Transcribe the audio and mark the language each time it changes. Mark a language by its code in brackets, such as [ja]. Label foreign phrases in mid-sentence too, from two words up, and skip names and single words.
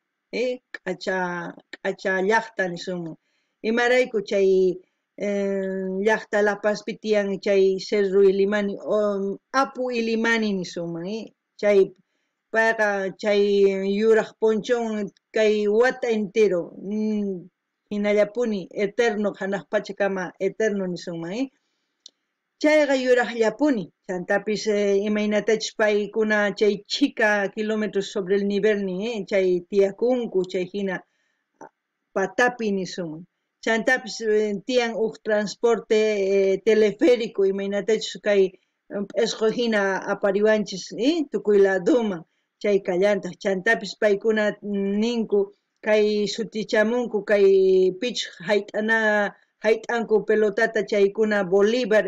[qu] q'acha llaqta nisunman imarayku chay llaqta La Pazpi tiyan chay Cerro Ilimani Apu Ilimani nisunman chay payqa chay yuraq punchun kay wata entero hinallapuni eterno hanaq pachakama eterno nisunman chayqa yuraqllapuni chantapis imaynatachus paykuna chay chika kilómetros [es] sobre el nivel [qu] nin chay tiyakunku chay hina patapi nisunman chantapis tiyan uq transporte teleférico imaynatachus kay p'isqu hina apariwanchis tukuy laduman chay kallantaq chantapis paykuna ninku kay sutichamunku kay pichqa hayt'anku pelotata chaykuna Bolívar